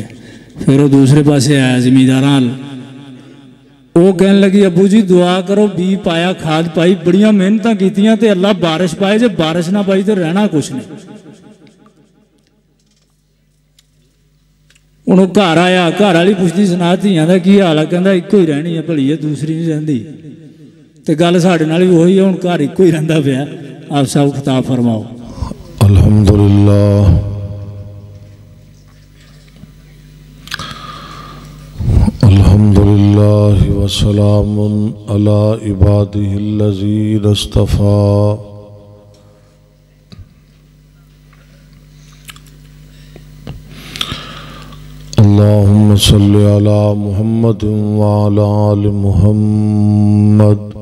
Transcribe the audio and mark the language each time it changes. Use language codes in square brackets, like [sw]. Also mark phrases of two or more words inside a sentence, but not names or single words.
[pa] پھر وہ دوسرے پاسے آیا زمینداراں، وہ کہن لگی ابو جی دعا کرو بی پایا کھاد پائی بڑیاں محنتاں کیتیاں تے اللہ بارش پائے، جے بارش نہ پائی تو رہنا کچھ نہیں. ہن گھر آیا، گھر والی پچھدی سنا دھیاں دا کی حال ہے، کہندا اکو ہی رہنی ہے بھلی ہے، دوسری نہیں رہندی. تو گل ساڈے نال بھی وہی ہے، ہن گھر اکو ہی رہندا پیا. آپ سب خطاب فرماؤ. [ar] الحمد لله الحمد لله وسلام على عباده الذين اصطفى. اللهم صل على محمد وعلى آل محمد.